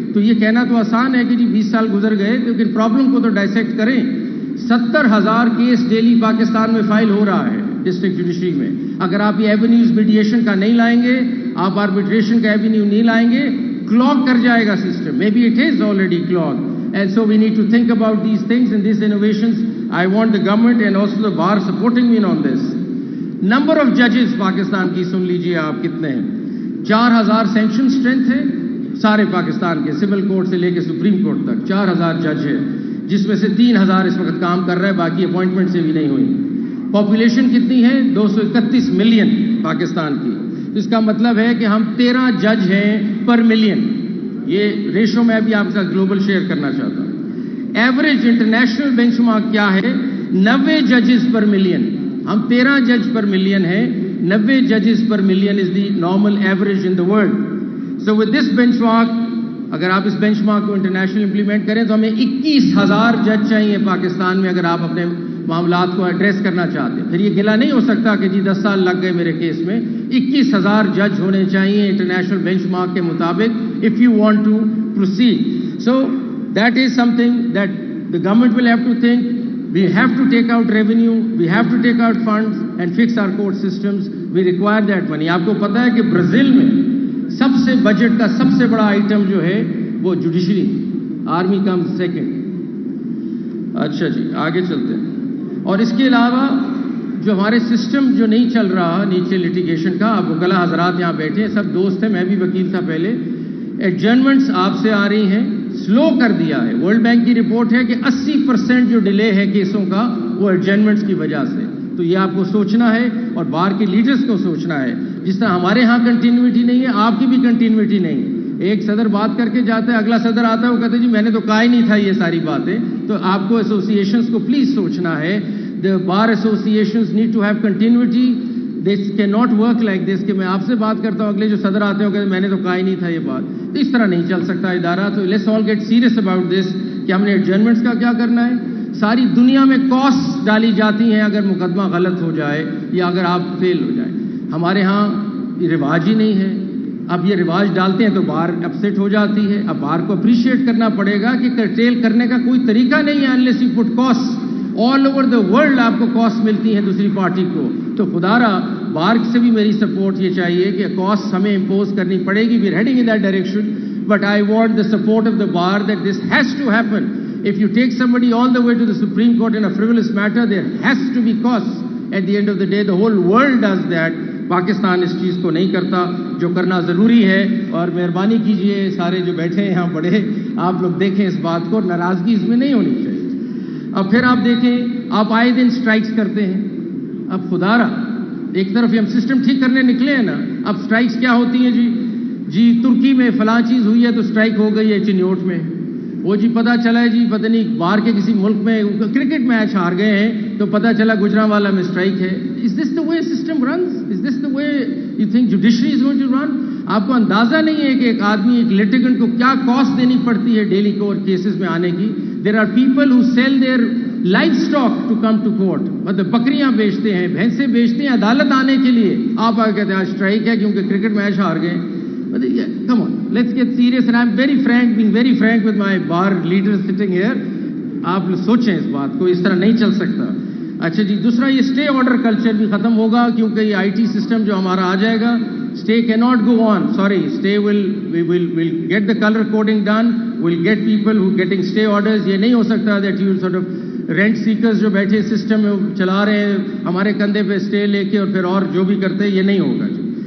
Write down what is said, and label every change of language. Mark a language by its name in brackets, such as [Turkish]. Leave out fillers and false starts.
[Urdu] تو یہ کہنا تو آسان ہے کہ جی 20 سال گزر گئے, لیکن پرابلم کو تو ڈائسیکٹ کریں. 70,000 کیس ڈیلی پاکستان میں فائل ہو رہا ہے ڈسٹرکٹ جوڈیشری میں. اگر آپ یہ ایونیوز میڈیشن کا نہیں لائیں گے, آپ آربیٹریشن کا ایونیو نہیں لائیں گے, کلاگ کر جائے گا system. [English] May be it is already clog. And so we need to think about these things and these innovations. I want the government and also the bar supporting me on this. Number of judges [Urdu] Pakistan کی سن لیجئے آپ کتنے ہیں. 4,000 sanction strength ہے سارے پاکستان کے, civil court سے لے کے سپریم کورٹ تک 4,000 جج ہے, جس میں سے 3,000 اس وقت کام کر رہے ہیں, باقی اپوائنٹمنٹ سے بھی نہیں ہوئی. پاپولیشن کتنی ہے؟ 231 ملین پاکستان کی. اس کا مطلب ہے کہ ہم 13 جج ہیں پر ملین. یہ ریشو میں بھی آپ کا گلوبل شیئر کرنا چاہتا ہوں. ایوریج انٹرنیشنل بینچ مارک کیا ہے؟ 90 ججز پر ملین. ہم 13 جج پر ملین ہیں, 90 ججز پر million [English] Is the normal average in the world. So with this bench mark, [Urdu] اگر آپ اس بینچ مارک کو انٹرنیشنل امپلیمنٹ کریں تو ہمیں 21,000 جج چاہیے پاکستان میں اگر آپ اپنے معاملات کو ایڈریس کرنا چاہتے ہیں. پھر یہ گلا نہیں ہو سکتا کہ جی 10 سال لگ گئے میرے کیس میں. 21,000 جج ہونے چاہیے انٹرنیشنل بینچ مارک کے مطابق [English] if you want to proceed. So that is something that the government will have to think. We have to take out revenue, we have to take out funds and fix our court systems. We require that money. [Urdu] آپ کو پتا ہے کہ Brazil میں سب سے budget کا سب سے بڑا آئٹم جو ہے وہ جوڈیشری, [English] Army comes second. [Urdu] اچھا جی آگے چلتے ہیں. اور اس کے علاوہ جو ہمارے سسٹم جو نہیں چل رہا نیچے لٹیگیشن کا, آپ وکلا حضرات یہاں بیٹھے ہیں, سب دوست ہیں, میں بھی وکیل تھا پہلے. ایڈجرنمنٹس آپ سے آ رہی ہیں, سلو کر دیا ہے. ورلڈ بینک کی رپورٹ ہے کہ 80% جو ڈیلے ہے کیسوں کا وہ ایڈجرنمنٹس کی وجہ سے. تو یہ آپ کو سوچنا ہے اور بار کے لیڈرز کو سوچنا ہے. جس طرح ہمارے ہاں کنٹینیوٹی نہیں ہے, آپ کی بھی کنٹینیوٹی نہیں ہے. ایک صدر بات کر کے جاتا ہے, اگلا صدر آتا ہے, وہ کہتے ہیں جی میں نے تو کہا ہی نہیں تھا یہ ساری باتیں. تو آپ کو ایسوسیشنز کو پلیز سوچنا ہے. [English] The bar associations need to have continuity. This cannot work like this [Urdu] کہ میں آپ سے بات کرتا ہوں, اگلے جو صدر آتے ہیں کہتے ہیں میں نے تو کہا ہی نہیں تھا یہ بات. تو اس طرح نہیں چل سکتا ادارہ. تو [English] let's all get serious about this [Urdu] کہ ہم نے ایڈجرنمنٹس کا کیا کرنا ہے. ساری دنیا میں کاسٹ ڈالی جاتی ہیں اگر مقدمہ غلط ہو جائے یا اگر آپ فیل ہو جائیں. ہمارے ہاں یہ رواج ہی نہیں ہے. اب یہ رواج ڈالتے ہیں تو بار اپسیٹ ہو جاتی ہے. اب بار کو اپریشیٹ کرنا پڑے گا کہ کرٹیل کرنے کا کوئی طریقہ نہیں ہے [English] unless you put costs. All over the world [Urdu] آپ کو کاسٹ ملتی ہے دوسری پارٹی کو. تو خدا را بار سے بھی میری سپورٹ یہ چاہیے کہ کاسٹ ہمیں امپوز کرنی پڑے گی. [English] We are heading in that direction, but I want the support of the bar that this has to happen. If you take somebody all the way to the Supreme Court in a frivolous matter, there has to be costs. At the end of the day, the whole world does that. [Urdu] Pakistan اس چیز کو نہیں کرتا جو کرنا ضروری ہے. اور مہربانی کیجئے سارے جو بیٹھے ہیں یہاں بڑے, آپ لوگ دیکھیں اس بات کو, ناراضگی اس میں نہیں ہونی چاہیے. اب پھر آپ دیکھیں, آپ آئے دن سٹرائکس کرتے ہیں. اب خدا را ایک طرف ہم سسٹم ٹھیک کرنے نکلے ہیں نا, اب سٹرائکس کیا ہوتی ہیں جی ترکی میں فلاں چیز ہوئی ہے تو سٹرائک ہو گئی ہے چنیوٹ میں. وہ جی پتہ چلا ہے جی پتہ نہیں باہر کے کسی ملک میں کرکٹ میچ ہار گئے ہیں تو پتہ چلا گجرانوالا میں سٹرائک ہے. [English] Is this the way system runs? Is this the way you think judiciary is going to run? [Urdu] آپ کو اندازہ نہیں ہے کہ ایک آدمی ایک لیٹیگنٹ کو کیا کاسٹ دینی پڑتی ہے ڈیلی کورٹ کیسز میں آنے کی. [English] There are people who sell their livestock to come to court. [Urdu] مطلب بکریاں بیچتے ہیں, بھینسیں بیچتے ہیں عدالت آنے کے لیے. آپ آ کہتے ہیں آج اسٹرائک ہے کیونکہ کرکٹ میچ ہار گئے. [English] Come on, let's get serious. And I'm very frank, being very frank with my bar leaders sitting here. [Urdu] آپ سوچیں اس بات کو, اس طرح نہیں چل سکتا. اچھا جی, دوسرا یہ اسٹے آرڈر کلچر بھی ختم ہوگا کیونکہ یہ آئی ٹی سسٹم جو ہمارا آ جائے گا. [English] Stay کی not go on, sorry, stay will get the color coding done, will get people who getting stay orders. [Urdu] یہ نہیں ہو سکتا [English] that you sort of rent seekers [Urdu] جو بیٹھے سسٹم میں چلا رہے ہیں ہمارے کندھے پہ اسٹے لے کے اور پھر اور جو بھی کرتے ہیں, یہ نہیں ہوگا جی.